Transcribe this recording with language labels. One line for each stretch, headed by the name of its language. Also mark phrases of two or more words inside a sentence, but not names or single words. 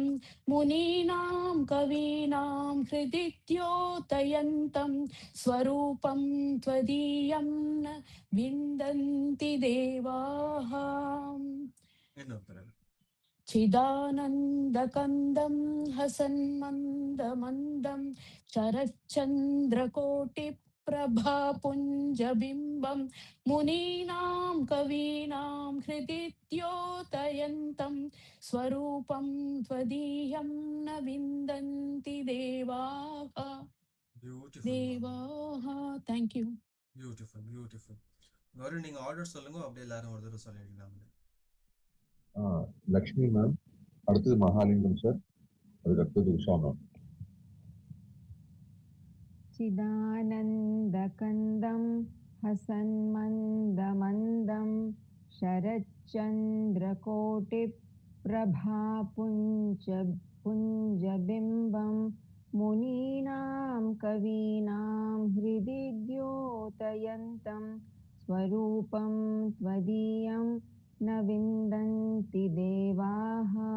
Sanskrit: मुनीनां कवीनां हृदि द्योतयन्तं स्वरूपं त्वदीयं न विन्दन्ति देवाः. चिदानन्दकन्दं हसन् मन्दं शरच्चन्द्रकोटि प्रभा पुञ्ज बिम्बं. बिम्बं मुनीनां कवीनां हृदिद्योतयन्तं स्वरूपं त्वदीयं न विन्दन्ति देवाः.
English: Thank you.
Tamil: பியூட்டிஃபுல். வருண் நீங்க ஆர்டர் சொல்லுங்க, அப்படியே எல்லாரும் ஒரு தடவை சொல்லிடலாம். லக்ஷ்மி மேம், அடுத்தது மகாலிங்கம் சார், அதுக்கு அடுத்தது உஷா மேம்.
Sanskrit: चिदानन्दकन्दं हसन्मन्दमन्दं शरच्चन्द्रकोटिप्रभापुञ्जबिम्बं मुनीनां कवीनां हृदि द्योतयन्तं स्वरूपं त्वदीयं न विन्दन्ति देवाः.